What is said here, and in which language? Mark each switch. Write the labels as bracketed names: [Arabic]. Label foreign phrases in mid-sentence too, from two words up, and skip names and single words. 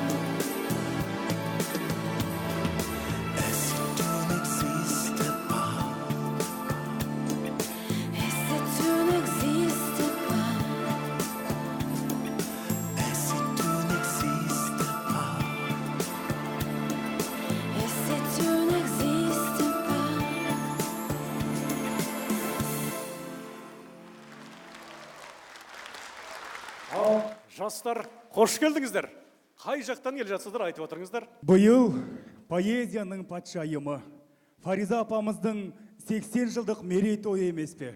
[French] Et si tu n'existes pas, et si tu n'existes pas, et si tu n'existes pas, et si tu n'existes pas. [Kazakh] Жастар, қош келдіңіздер. Қай жақтан келе жатсыздар, айтып отырыңыздар. Биыл поэзияның патшайымы Фариза апамыздың 80 жылдық мерейтойы емес пе?